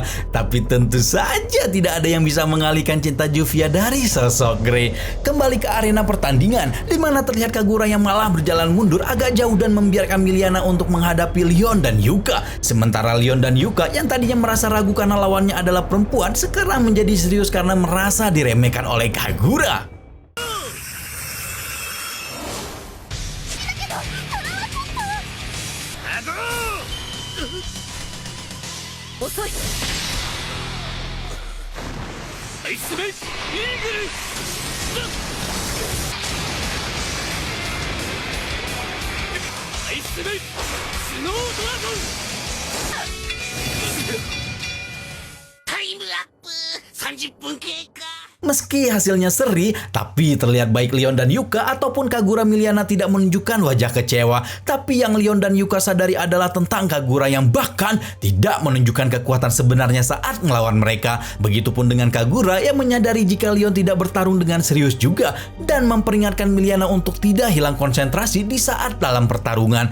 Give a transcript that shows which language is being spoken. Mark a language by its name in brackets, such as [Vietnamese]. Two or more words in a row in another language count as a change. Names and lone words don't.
[Indonesian] Tapi tentu saja tidak ada yang bisa mengalihkan cinta Juvia dari sosok Grey. Kembali ke arena pertandingan di mana terlihat Kagura yang malah berjalan mundur agak jauh dan membiarkan Miliana untuk menghadapi Leon dan Yuka. Sementara Leon dan Yuka yang tadinya merasa ragu karena lawannya adalah perempuan sekarang menjadi serius karena merasa diremehkan oleh Kagura. [Japanese] Osoi. アイスメイイーグルアイスメイスノードラゴンタイムアップ30分経過 [Indonesian] Meski hasilnya seri, tapi terlihat baik Leon dan Yuka ataupun Kagura Miliana tidak menunjukkan wajah kecewa. Tapi yang Leon dan Yuka sadari adalah tentang Kagura yang bahkan tidak menunjukkan kekuatan sebenarnya saat melawan mereka. Begitupun dengan Kagura yang menyadari jika Leon tidak bertarung dengan serius juga dan memperingatkan Miliana untuk tidak hilang konsentrasi di saat dalam pertarungan.